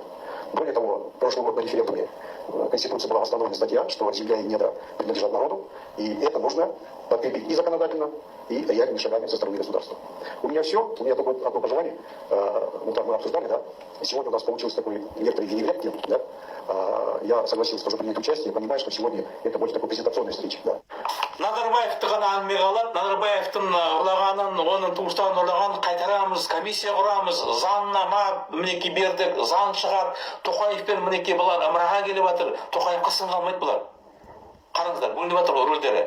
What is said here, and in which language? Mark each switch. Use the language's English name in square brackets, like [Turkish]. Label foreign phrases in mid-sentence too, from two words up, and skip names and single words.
[Russian] Более того, в прошлом году на референдуме Конституции была восстановлена статья, что земля и недра принадлежат народу, и это нужно подкрепить и законодательно, и реальными шагами со стороны государства. У меня все, у меня только одно пожелание. Мы обсуждали, да, сегодня у нас получился такой некоторый винегрет, да, я согласился тоже принять участие, понимаю, что сегодня это будет такой презентационная встреча, да. [Kazakh] Назарбаевты ғана әңгіме қалады. Назарбаевтың ұрлағанын, оның туыстарын ұрлағанын қайтарамыз, комиссия құрамыз, заңнама мінекей бердік, заң шығар, Тоқаевпен мінекей бұлар ымыраға келіп жатыр. Тоқаевқа сын қалмайды бұлар. Қараңыздар, бөлініп жатыр ғой рөлдері.